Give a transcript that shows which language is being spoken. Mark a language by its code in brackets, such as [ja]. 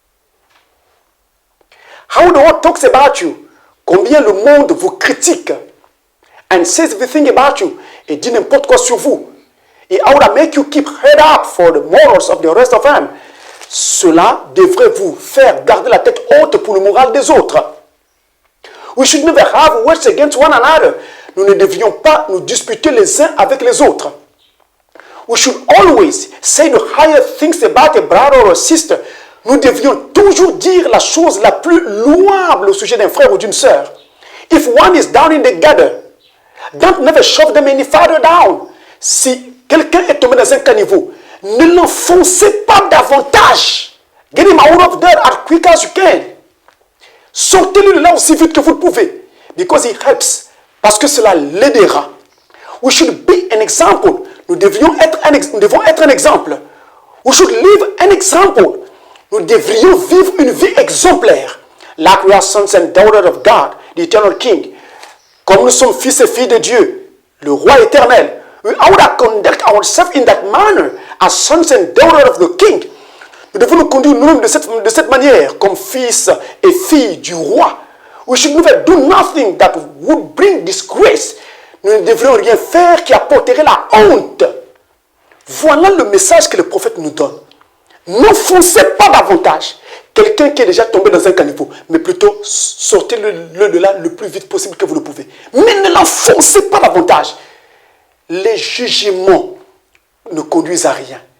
[en] « How the world talks about you », [fr] combien le monde vous critique. « [en] And says everything about you [fr] », et dit n'importe quoi sur vous. [en] « Et how to make you keep head up for the morals of the rest of them ». [fr] Cela devrait vous faire garder la tête haute pour le moral des autres. [en] We should never have words against one another. [fr] Nous ne devrions pas nous disputer les uns avec les autres. [en] We should always say the higher things about a brother or a sister. [fr] Nous devrions toujours dire la chose la plus louable au sujet d'un frère ou d'une sœur. [en] If one is down in the gutter, don't never shove them any farther down. [fr] Si quelqu'un est tombé dans un caniveau, ne l'enfoncez pas davantage. [en] Get him out of there as quick as you can. [fr] Sortez-le de là aussi vite que vous le pouvez. [en] Because it helps. [fr] Parce que cela l'aidera. [en] We should be an example. [fr] Nous devons être un exemple. [en] We should live an example. [fr] Nous devrions vivre une vie exemplaire. [en] Like we are sons and daughters of God, the eternal King. [fr] Comme nous sommes fils et filles de Dieu, le roi éternel. [en] We ought to conduct ourselves in that manner as sons and daughters of the King. [fr] Nous devons nous conduire nous-mêmes de cette manière, comme fils et filles du roi. [en] We should never do nothing that would bring disgrace. [fr] Nous ne devrions rien faire qui apporterait la honte. Voilà le message que le prophète nous donne. N'enfoncez pas davantage quelqu'un qui est déjà tombé dans un caniveau, mais plutôt sortez-le de là le plus vite possible que vous le pouvez. Mais ne l'enfoncez pas davantage. Les jugements ne conduisent à rien.